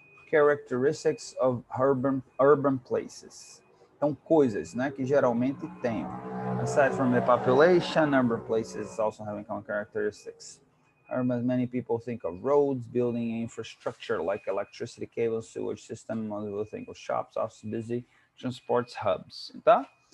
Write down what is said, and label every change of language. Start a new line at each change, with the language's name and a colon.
English: characteristics of urban places.
Portuguese: Então, coisas, né, que geralmente tem.
English: Aside from the population, urban places also having common characteristics. Urban, many people think of roads, building infrastructure like electricity cables, sewage system, other people think of shops, offices, busy, transports, hubs, tá?